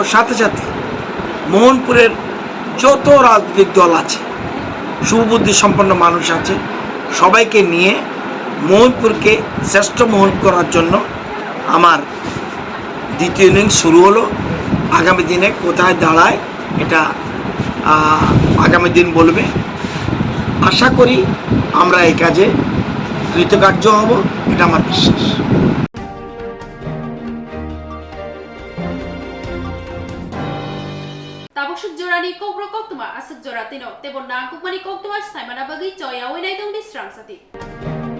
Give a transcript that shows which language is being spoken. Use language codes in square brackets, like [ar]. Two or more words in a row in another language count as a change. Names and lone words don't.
[bn] সাথে সাথে মোহনপুরের যত রাজনৈতিক দল আছে সুবুদ্ধি সম্পন্ন মানুষ আছে সবাইকে নিয়ে মোহনপুরকে শ্রেষ্ঠ মোহন করার জন্য আমার দ্বিতীয় ইনিংস শুরু হলো আগামী দিনে কোথায় দাঁড়ায় এটা আগামী দিন বলবে আশা করি আমরা এই কাজে কৃতকার্য হব এটা আমার বিশ্বাস [trk] Tabusuk jorani Kokborok Koktwma asuk joratino tebon nangkukmani Koktwma saimana bagi coya winai dong di Swrangchati.